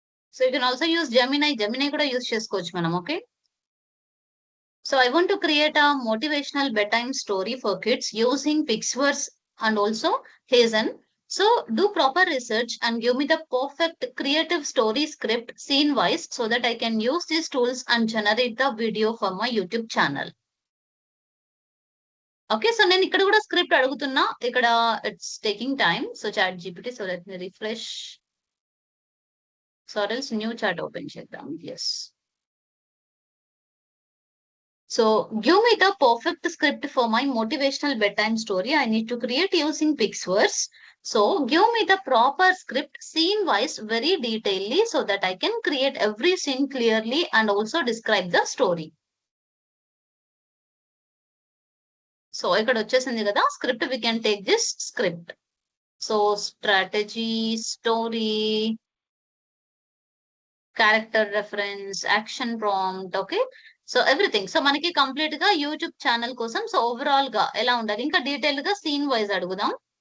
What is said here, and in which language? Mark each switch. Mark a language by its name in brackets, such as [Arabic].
[English] So you can also use Gemini. [Telugu] Gemini kuda use chesukochu manam. [English] Okay. So I want to create a motivational bedtime story for kids using Pixverse and also Hazen. So do proper research and give me the perfect creative story script scene wise so that I can use these tools and generate the video for my YouTube channel. [Telugu] Okay, so నేను ఇక్కడ కూడా script అడుగుతున్నా. [English] ఇక్కడ it's taking time. So chat GPT, so let me refresh. [Telugu] So else new chat open చేద్దాం. Yes. [English] So give me the perfect script for my motivational bedtime story. I need to create using Pixverse. So give me the proper script scene wise very detailedly so that I can create every scene clearly and also describe the story. [Telugu] So ఇక్కడ వచ్చేసింది కదా script. [English] We can take this script. So strategy, story, character reference, action prompt. Okay. So everything. [Telugu] So మనకి complete గా YouTube channel కోసం so overall గా ఎలా ఉండాలి, ఇంకా డీటెయిల్ గా సీన్ వైజ్ అడుగుదాం.